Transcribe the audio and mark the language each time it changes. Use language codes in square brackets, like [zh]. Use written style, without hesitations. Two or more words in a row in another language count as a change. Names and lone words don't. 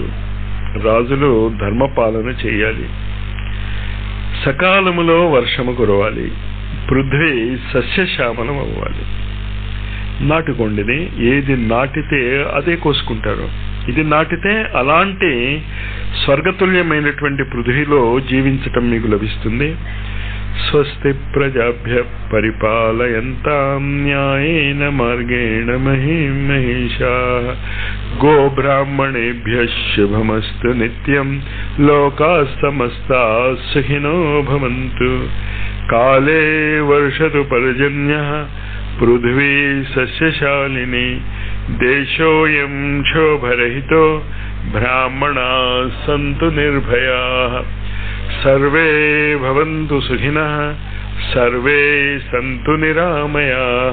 [te] రాజులు ధర్మపాలన చేయాలి. సకాలములో వర్షము కురవాలి. పృథ్వీ సస్యశ్యామలం అవ్వాలి. నాటుకొండిని ఏది నాటితే అదే కోసుకుంటారు. ఇది నాటితే అలాంటి స్వర్గతుల్యమైనటువంటి పృథ్వీలో జీవించటం మీకు లభిస్తుంది. [sa] స్వస్తి ప్రజాభ్య పరిపాలయంతాం న్యాయేన మార్గేణ మహిం మహిషాః గోబ్రాహ్మణేభ్యః శుభమస్తు నిత్యం లోకాః సమస్తాః సుఖినో భవంతు. కాలే వర్షతు పర్జన్యః పృథ్వీ సస్యశాలిని దేశోయం క్షోభరహితో బ్రాహ్మణాః సంతు నిర్భయాః. సర్వే భవంతు సుఖినః సర్వే సంతు నిరామయాః.